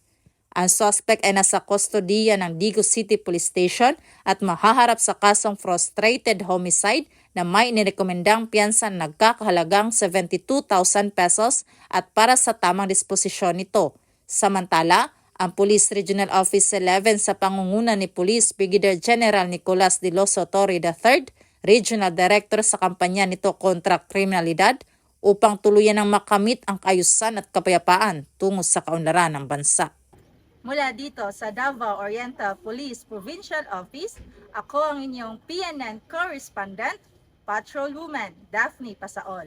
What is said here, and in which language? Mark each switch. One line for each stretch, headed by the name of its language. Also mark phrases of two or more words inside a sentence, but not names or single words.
Filipino: Ang suspect ay nasa kustodiya ng Digo City Police Station at mahaharap sa kasong
English: frustrated homicide
Filipino: na may inirekomendang piyansa na nagkakahalagang 72,000 pesos at para sa tamang disposisyon nito. Samantala, ang Police Regional Office 11 sa pangunguna ni Police Brigadier General Nicolas de los Torre III, Regional Director sa kampanya nito kontra kriminalidad, upang tuluyan ng makamit ang kaayusan at kapayapaan tungo sa kaunlaran ng bansa. Mula dito sa Davao Oriental Police Provincial Office, ako ang inyong PNN Correspondent, Patrolwoman Daphne Pasaol.